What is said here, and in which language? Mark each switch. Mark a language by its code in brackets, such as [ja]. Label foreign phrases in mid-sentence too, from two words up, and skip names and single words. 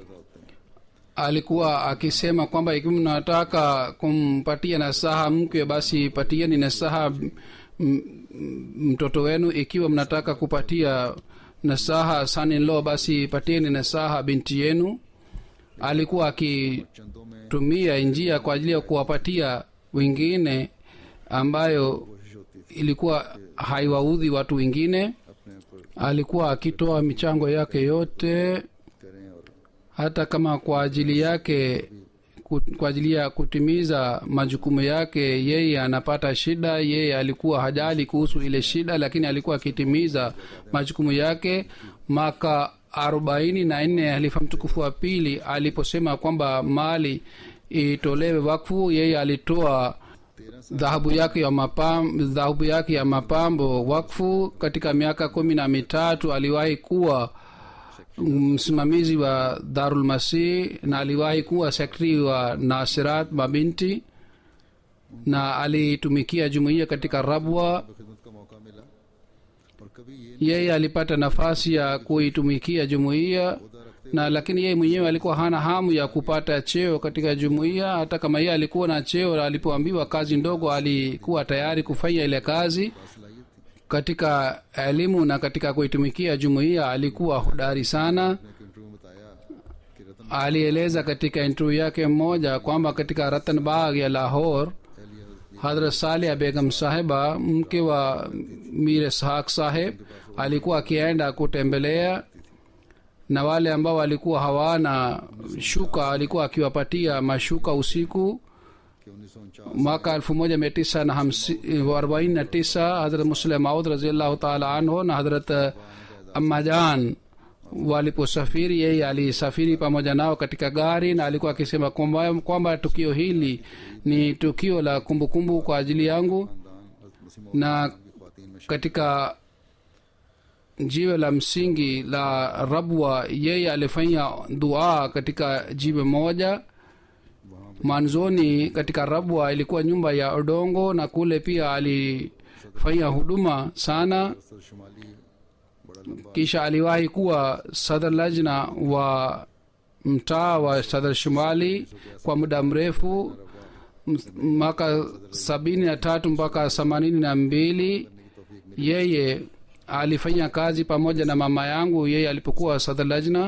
[sw] Alikuwa akisema kwamba ikiwa mnataka kumpatia nasaha mke, basi patieni nasaha mtoto wenu. Ikiwa mnataka kupatia nasaha son-in-law, basi patieni nasaha binti yenu. Alikuwa akitumia njia kwa ajili ya kuwapatia wengine ambayo ilikuwa haiwaudhi watu wengine. [ur] اپنے اوپر [sw] Alikuwa akitoa michango yake yote, [ur] کریں اور [sw] hata kama kwa ajili yake, kwa ajili ya kutimiza majukumu yake yeye anapata shida. Yeye alikuwa hajali kuhusu ile shida, lakini alikuwa akitimiza majukumu yake. Mwaka 44 halifa mtukufu wa pili aliposema kwamba mali itolewe wakfu, yeye alitoa dhahabu yake ya mapambo wakfu. Katika miaka 13 aliwahi kuwa msimamizi wa Darul Masih na aliwahi kuwa sekretari wa Nasirat Mabinti, na alitumikia jumuiya katika Rabwa. [ur] خدمت کا موقع ملا اور کبھی یہ [sw] Yeye alipata nafasi ya kuitumikia jumuiya, na lakini yeye mwenyewe alikuwa hana hamu ya kupata cheo katika jumuiya. Hata kama yeye alikuwa na cheo, na alipoambiwa kazi ndogo alikuwa tayari kufanya ile kazi. [ur] صلاحیت تھی [sw] Katika elimu na katika kuitumikia jumuiya alikuwa hodari sana. [ur] نے ایک انٹرویو میں بتایا کہ رتن [sw] Alieleza katika interview yake mmoja kwamba katika Ratan Bagh ya Lahore, Hadrat Saleh Begum sahiba, mke wa Mir Ishaq saheb, alikuwa akienda kutembelea, na wale ambao walikuwa hawana shuka alikuwa akiwapatia mashuka usiku. [ur] کہ 1949 [sw] Mwaka 1949 Hadrat Muslim Maud [ar] رضي الله تعالى عنه [sw] na Hadrat Ammajan waliposafiri, yeye alisafiri pamoja nao katika gari, na alikuwa akisema kwamba tukio hili ni tukio la kumbukumbu kwa ajili yangu. [ur] خاندان حضرت مسیح موعود [sw] Na [ur] کی خواتین میں [sw] katika jiwe la msingi la Rabwa yeye alifanya dua katika jiwe moja. Mwanzoni katika Rabwa ilikuwa nyumba ya udongo, na kule pia alifanya huduma sana. [ur] سر شمالی بڑا لمبا [sw] Kisha aliwahi kuwa sadr lajna wa mtaa wa Sadr Shumali kwa muda mrefu, mwaka 73 mpaka 82. Yeye alifanya kazi pamoja na mama yangu yeye alipokuwa sadr lajna.